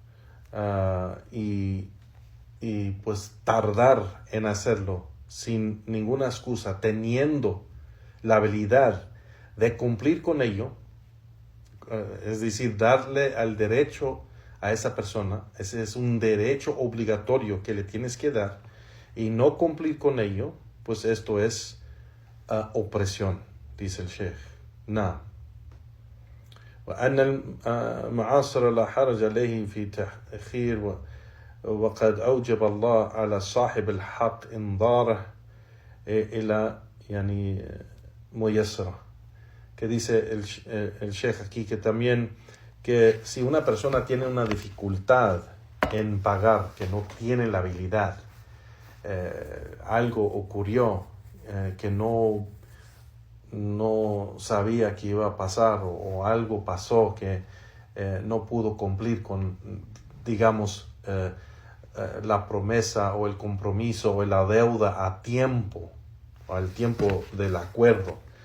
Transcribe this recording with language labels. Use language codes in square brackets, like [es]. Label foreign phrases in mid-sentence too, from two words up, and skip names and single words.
[es] y pues tardar en hacerlo sin ninguna excusa, teniendo la habilidad de cumplir con ello, es decir, darle al derecho a esa persona. Ese es un derecho obligatorio que le tienes que dar, y no cumplir con ello, pues esto es opresión, dice el Sheikh. [ar] وأن المعاصر لا حرج عليه في تأخير وقد أوجب الله على صاحب الحق إنظاره إلى يعني ميسرة. [es] Que dice el Sheikh aquí que también, que si una persona tiene una dificultad en pagar, que no tiene la habilidad, algo ocurrió que no sabía que iba a pasar, o algo pasó que no pudo cumplir con, digamos, la promesa o el compromiso o la deuda a tiempo, o al tiempo del acuerdo.